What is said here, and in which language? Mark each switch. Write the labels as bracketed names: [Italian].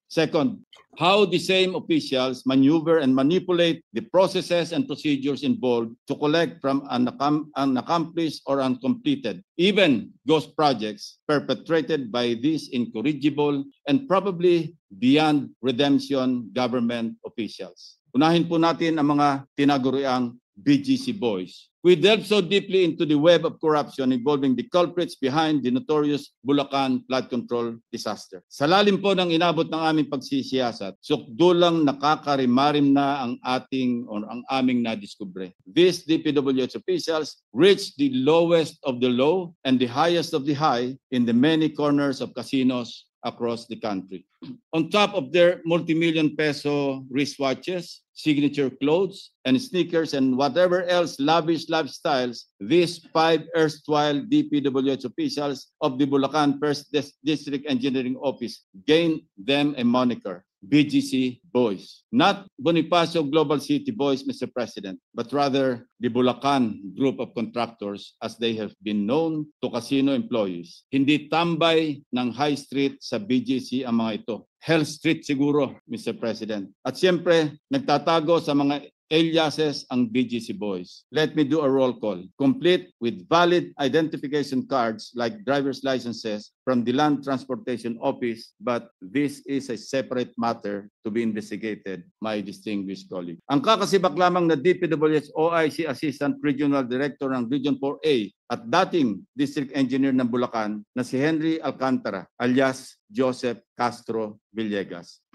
[English] Second, how the same officials maneuver and manipulate the processes and procedures involved to collect from unaccomplished or uncompleted, even ghost projects perpetrated by these incorrigible and probably beyond redemption government officials. [Filipino] Unahin po natin ang mga tinaguriang BGC boys. [English] We delve so deeply into the web of corruption involving the culprits behind the notorious Bulacan flood control disaster. [Filipino] Sa lalim po ng inabot ng aming pagsisiyasat, sukdulang nakakarimarim na ang aming nadiskubre. [English] These DPWH officials reached the lowest of the low and the highest of the high in the many corners of casinos across the country. On top of their multi-million peso wristwatches, signature clothes, and sneakers, and whatever else lavish lifestyles, these 5 erstwhile DPWH officials of the Bulacan First District Engineering Office gained them a moniker, BGC Boys. Not Bonifacio Global City Boys, Mr. President, but rather the Bulacan group of contractors as they have been known to casino employees. [Filipino] Hindi tambay ng high street sa BGC ang mga ito. Hell Street siguro, Mr. President. At siyempre, nagtatago sa mga aliases ang BGC boys. [English] Let me do a roll call, complete with valid identification cards like driver's licenses from the Land Transportation Office, but this is a separate matter to be investigated, my distinguished colleague. [Filipino] Ang kakasibak lamang na DPWH OIC Assistant Regional Director ng Region 4A at dating District Engineer ng Bulacan na si Henry Alcantara alias Joseph Castro Villegas.